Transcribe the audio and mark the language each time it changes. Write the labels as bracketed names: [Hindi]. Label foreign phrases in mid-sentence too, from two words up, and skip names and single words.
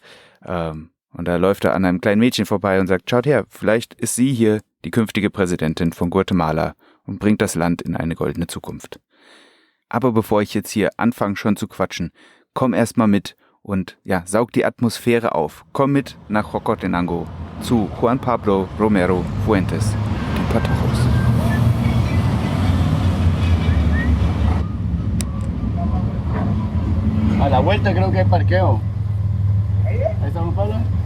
[German] Und da läuft er an einem kleinen Mädchen vorbei und sagt, schaut her, vielleicht ist sie hier die künftige Präsidentin von Guatemala und bringt das Land in eine goldene Zukunft. Aber bevor ich jetzt hier anfange schon zu quatschen, komm erst mal mit und saug die Atmosphäre auf. Komm mit nach Jocotenango zu Juan Pablo Romero Fuentes, dem Patojos. [Spanish] A la vuelta creo que hay parqueo. Ahí está Juan Pablo.